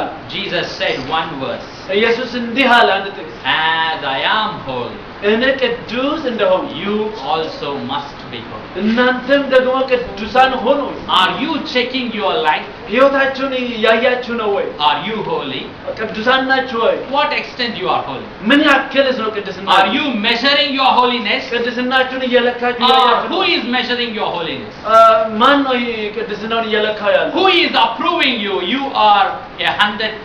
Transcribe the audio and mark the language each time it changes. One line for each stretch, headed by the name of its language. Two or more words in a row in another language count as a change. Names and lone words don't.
English: Jesus said one verse,
Amharic: ኢየሱስ እንዲህ አለ አንድ ጥቅስ፣
English: as I am holy,
Amharic: እኔ ቅዱስ እንደሆነ
English: you also must be holy.
Amharic: እናንተም ደግሞ ቅዱሳን ሆኑ።
English: Are you checking your life?
Amharic: ሕይወታችሁን ያያችሁ ነው ወይ?
English: Are you holy?
Amharic: ቅዱሳን ናችሁ ወይ?
English: What extent you are holy?
Amharic: ምን ያክልስ ነው ቅድስና?
English: Are you measuring your holiness?
Amharic: ቅድስናችሁን እየለካችሁ
English: Or
Amharic: ያያችሁ
English: who
Amharic: ነው?
English: is measuring your holiness?
Amharic: ማን ነው ቅድስናውን እየለካው ያለው?
English: Who is approving you? You are 100%